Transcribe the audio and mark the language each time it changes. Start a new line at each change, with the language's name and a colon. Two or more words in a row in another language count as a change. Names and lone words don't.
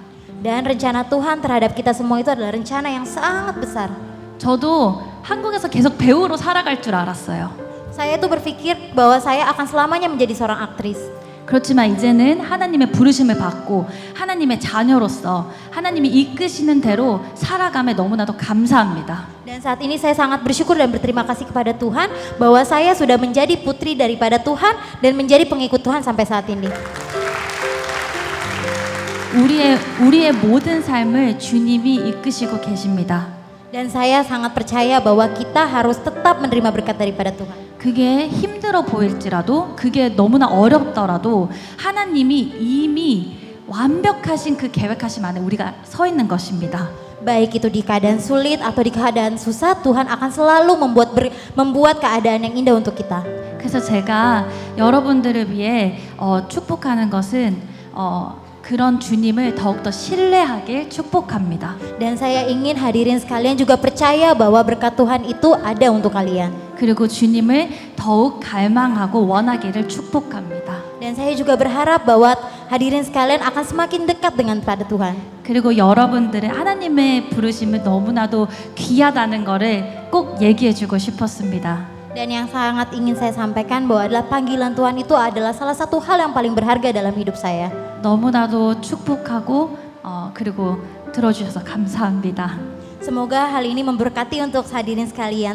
Indonesian: Dan rencana Tuhan terhadap kita semua itu adalah rencana yang sangat besar.
Korean: 저도 한국에서 계속 배우로 살아갈 줄 알았어요.
Indonesian: Saya tuh berpikir bahwa saya akan selamanya menjadi seorang aktris.
Korean: 그렇지만 이제는 하나님의 부르심을 받고 하나님의 자녀로서 하나님이 이끄시는 대로 살아감에 너무나도 감사합니다.
Indonesian: Dan saat ini saya sangat bersyukur dan berterima kasih kepada Tuhan bahwa saya sudah menjadi putri daripada Tuhan dan menjadi pengikut Tuhan sampai saat ini.
Korean: 우리의 모든 삶을 주님이 이끄시고 계십니다.
Indonesian: Dan saya sangat percaya bahwa kita harus tetap menerima berkat daripada Tuhan.
Korean: 그게 힘들어 보일지라도 그게 너무나 어렵더라도 하나님이 이미 완벽하신 그 계획하심 안에 우리가 서 있는 것입니다.
Indonesian: Baik itu di keadaan sulit atau di keadaan susah, Tuhan akan selalu membuat keadaan yang indah untuk kita.
Korean: 그래서 제가 여러분들을 위해 축복하는 것은 그런 주님을 더욱더 신뢰하길 축복합니다.
Indonesian: Dan saya ingin hadirin sekalian juga percaya bahwa berkat Tuhan itu ada untuk kalian.
Korean: 그리고 주님을 더욱 갈망하고 원하기를 축복합니다.
Indonesian: Dan saya juga berharap bahwa hadirin sekalian akan semakin dekat dengan pada Tuhan.
Korean: 그리고 여러분들의 하나님의 부르심을 너무나도 귀하다는 거를 꼭 얘기해주고 싶었습니다.
Indonesian: Dan yang sangat ingin saya sampaikan bahwa adalah panggilan Tuhan itu adalah salah satu hal yang paling berharga dalam hidup saya.
Korean: 너무나도 축복하고 그리고 들어주셔서 감사합니다.
Indonesian: Semoga hal ini memberkati untuk hadirin sekalian.